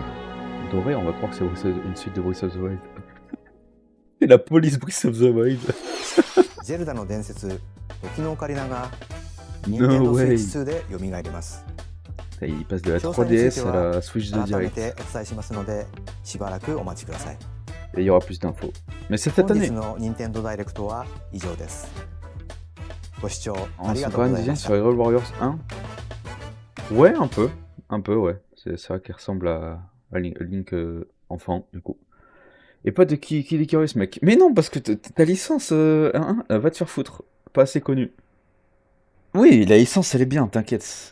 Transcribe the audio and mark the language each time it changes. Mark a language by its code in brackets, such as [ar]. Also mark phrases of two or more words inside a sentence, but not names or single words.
[fr] Doré, on va croire que c'est une suite de Breath of the Wild. C'est la police Breath of the Wild. [ja] Zelda の伝説、時のオカリナが [en] No Nintendo way. [ja] Switch 2で蘇ります。 [fr] Il passe de la [ja] 詳細につい [fr] 3DS [ja] て [fr] à [ja] は [fr] la Switch 2 [ja] 改め [fr] direct. [ja] てお伝えしますので、しばらくお待ちください。 [fr] Et il y aura plus d'infos. Mais c'est cette [ja] 本 [fr] année. [ja] 日の Nintendo Direct は以上です。ご視聴あ [fr] On [ja] り [fr] se [ja] がとう [fr] quand [ja] ご [fr] même [ja] ざいま [fr] disait [ja] し [fr] sur [ja] た。 [fr] Hyrule Warriors 1. Ouais, un peu. Un peu, ouais. C'est ça qui ressemble à Link enfant, du coup. Et pas de Kid Icarus, mec. Mais non, parce que ta licence, va te faire foutre. Pas assez connue. Oui, la licence, elle est bien, t'inquiète.